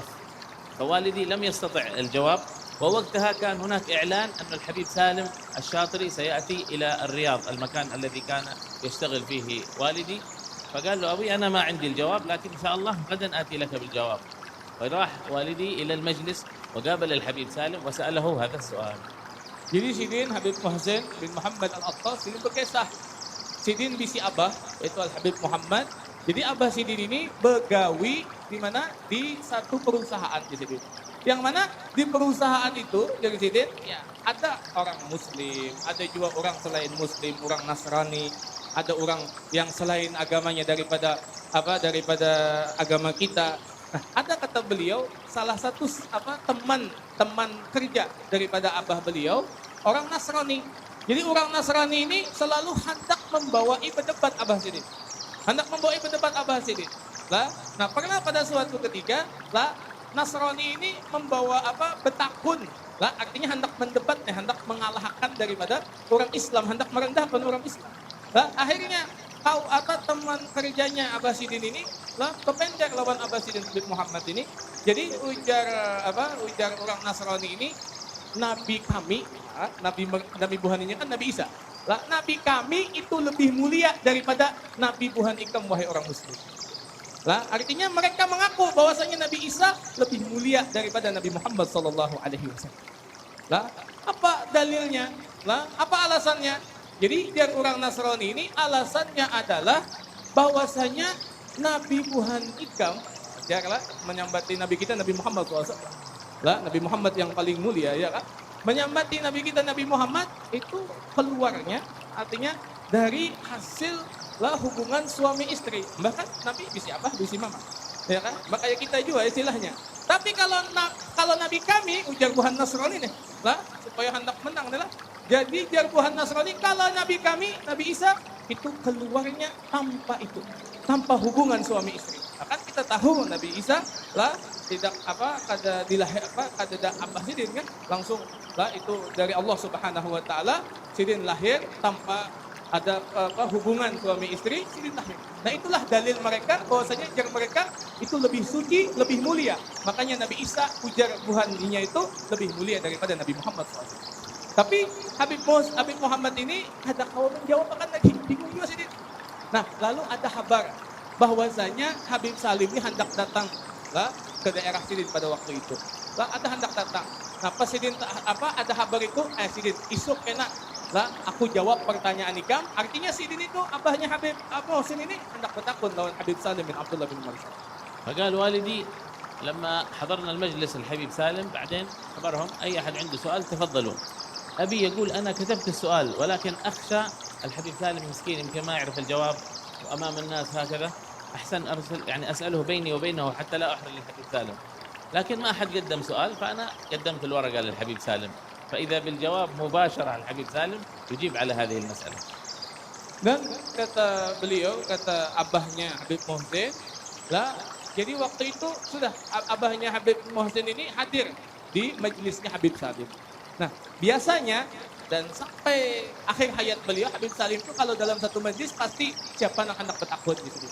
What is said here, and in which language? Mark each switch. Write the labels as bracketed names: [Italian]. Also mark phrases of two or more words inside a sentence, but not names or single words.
[Arabic] فوالدي لم يستطع الجواب، ووقتها كان هناك إعلان أن الحبيب سالم الشاطري سيأتي إلى الرياض، المكان الذي كان يشتغل فيه والدي. فقال له أبي أنا ما عندي الجواب، لكن إن شاء الله غدا آتي لك بالجواب. وراح والدي إلى المجلس وقابل الحبيب سالم وسأله هذا السؤال. [Banjar] Jadi Sidin Habib Muhsin bin Muhammad Al-Attas ini berkisah. Sidin bisi Abah, yaitu Al-Habib Muhammad. Jadi Abah Sidin ini begawi di mana? Di satu perusahaan di Sidin. Yang mana di perusahaan itu dari Sidin ya ada orang Muslim, ada juga orang selain Muslim, orang Nasrani, ada orang yang selain agamanya daripada agama kita. Nah, ada kata beliau salah satu teman kerja daripada abah beliau orang Nasrani. Jadi orang Nasrani ini selalu hendak membawai berdebat Abah Sidin. Hendak membawai berdebat Abah Sidin. Nah, pernah pada suatu ketika Nasrani ini membawa betakun. [Indonesian] Artinya hendak mendebat, hendak mengalahkan daripada orang Islam, hendak merendahkan orang Islam. [Banjar] Akhirnya teman kerjanya Abah Sidin ini kependek lawan Abah Sidin Habib Muhammad ini. Jadi ujar orang Nasrani ini, nabi kami, nabi buhaninya kan Nabi Isa. Nabi kami itu lebih mulia daripada nabi buhan ikam wahai orang muslim. [Indonesian] Artinya mereka mengaku bahwasanya Nabi Isa lebih mulia daripada Nabi Muhammad [Arabic] صلى الله عليه وسلم. [Indonesian] Apa dalilnya? Apa alasannya? [Banjar] Jadi dari orang Nasrani ini alasannya adalah bahwasanya Nabi Buhan Ikam, menyambati Nabi kita Nabi Muhammad SAW. Nabi Muhammad yang paling mulia, ya kan? Menyambati Nabi kita Nabi Muhammad itu keluarnya, artinya dari hasil hubungan suami istri. Bahkan Nabi bisi abah, bisi mama, ya kan? Makanya kita juga istilahnya. Tapi kalau Nabi kami, ujar Buhan Nasrani nih, supaya hendak menang nih. Jadi jarbuhan Nasrani kalau Nabi kami, Nabi Isa itu keluarnya tanpa hubungan suami istri. Akan kita tahu Nabi Isa tidak kada dilahir kada Abah Sidin kan langsung itu dari Allah [Arabic] سبحانه وتعالى. [Banjar] Sidin lahir tanpa ada hubungan suami istri, Sidin lahir. Nah, itulah dalil mereka bahwasanya jar mereka itu lebih suci, lebih mulia. Makanya Nabi Isa ujar buhannya itu lebih mulia daripada Nabi Muhammad SAW. Tapi Habib Muhammad ini ada kau menjawab akan lagi, bingung juga Sidin. Nah, lalu ada kabar bahwasanya Habib Salim ini hendak datang ke daerah Sidin pada waktu itu. Ada hendak datang. Nah, pas Sidin ada kabar itu, Sidin isuk enak. Aku jawab pertanyaan ikam. Artinya Sidin itu abahnya Habib Muhsin ini hendak bertakun lawan Habib Salim bin Abdullah bin Umar. [Arabic] فقال والدي لما حضرنا المجلس الحبيب سالم بعدين خبرهم أي أحد عنده سؤال تفضلوا. أبي يقول أنا كتبت السؤال ولكن أخشى الحبيب سالم مسكين يمكن ما يعرف الجواب وأمام الناس هكذا، أحسن أسأله بيني وبينه حتى لا أحرج الحبيب سالم. لكن ما أحد قدم سؤال، فأنا قدمت الورقة للحبيب سالم، فإذا بالجواب مباشرة الحبيب سالم يجيب على هذه المسألة. [Indonesian] Dan kata beliau, kata abahnya Habib Muhsin, jadi waktu itu sudah abahnya Habib Muhsin ini hadir di majelisnya Habib Salim. [Banjar] Nah, biasanya dan sampai akhir hayat beliau Habib Salim itu kalau dalam satu majlis pasti siapa yang hendak bertakun di sini.